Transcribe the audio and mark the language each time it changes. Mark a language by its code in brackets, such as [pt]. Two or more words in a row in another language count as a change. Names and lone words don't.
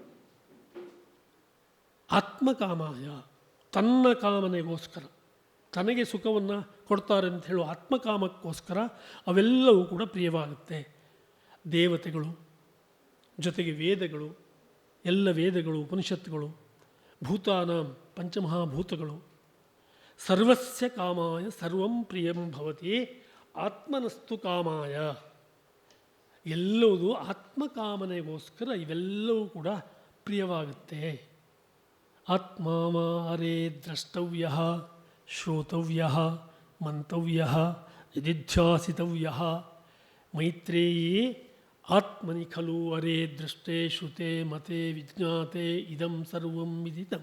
[kn] ಆತ್ಮಕಾಮಾಯ, ತನ್ನ ಕಾಮನೆಗೋಸ್ಕರ, ತನಗೆ ಸುಖವನ್ನು ಕೊಡ್ತಾರೆ ಅಂತ ಹೇಳೋ ಆತ್ಮಕಾಮಕ್ಕೋಸ್ಕರ ಅವೆಲ್ಲವೂ ಕೂಡ ಪ್ರಿಯವಾಗುತ್ತೆ. ದೇವತೆಗಳು, ಜೊತೆಗೆ ವೇದಗಳು, ಎಲ್ಲ ವೇದಗಳು, ಉಪನಿಷತ್ತುಗಳು, ಭೂತಾನ ಪಂಚಮಹಾಭೂತಗಳು, [sa] ಸರ್ವಸ್ಯ ಕಾಮಾಯ ಸರ್ವಂ ಪ್ರಿಯಂ ಭವತಿ ಆತ್ಮನಸ್ತು ಕಾಮಾಯ. [kn] ಎಲ್ಲವೂ ಆತ್ಮಕಾಮನೆಗೋಸ್ಕರ ಇವೆಲ್ಲವೂ ಕೂಡ ಪ್ರಿಯವಾಗುತ್ತೆ. [sa] ಆತ್ಮಾವಾರೇ ದ್ರಷ್ಟವ್ಯ, ಶ್ರೋತವ್ಯ, ಮಂತವ್ಯ, ನಿಧಿಧ್ಯಾಸಿತವ್ಯ. ಮೈತ್ರೇಯೀ ಆತ್ಮನಿ ಖಲು ಅರೇ ದೃಷ್ಟೇ ಶ್ರುತೆ ಮತೆ ವಿಜ್ಞಾತೆ ಇದಂ ಸರ್ವಂ ವಿದಿತಂ.